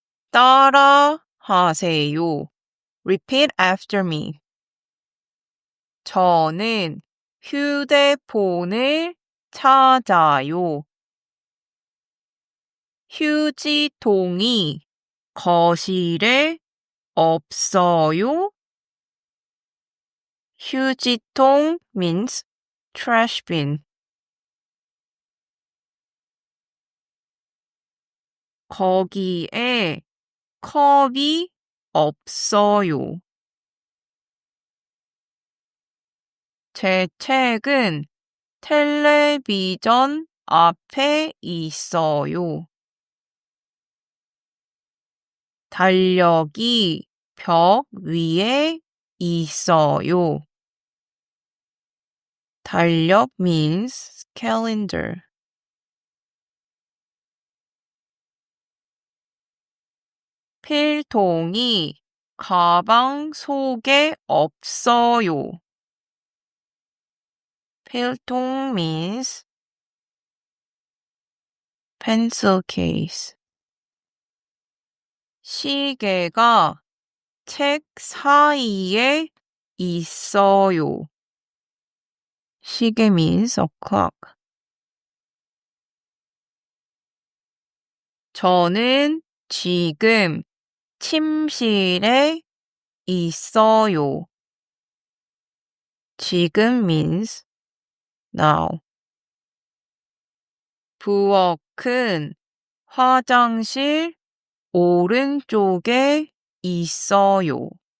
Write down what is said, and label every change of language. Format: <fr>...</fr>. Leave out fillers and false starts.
<ko>따라하세요.</ko> <en>Repeat after me.</en> <ko>저는 휴대폰을 찾아요. 휴지통이 거실에 없어요.</ko> <en>휴지통 means trash bin.</en> <ko>거기에 컵이 없어요. 제 책은 텔레비전 앞에 있어요. 달력이 벽 위에 있어요.</ko> <en>달력 means calendar.</en> <ko>필통이 가방 속에 없어요.</ko> <en>필통 means pencil case.</en> <ko>시계가 책 사이에 있어요.</ko> <en>시계 means a clock.</en> <ko>저는 지금 침실에 있어요.</ko> <en>지금 means now.</en> <ko>부엌은 화장실 오른쪽에 있어요.</ko>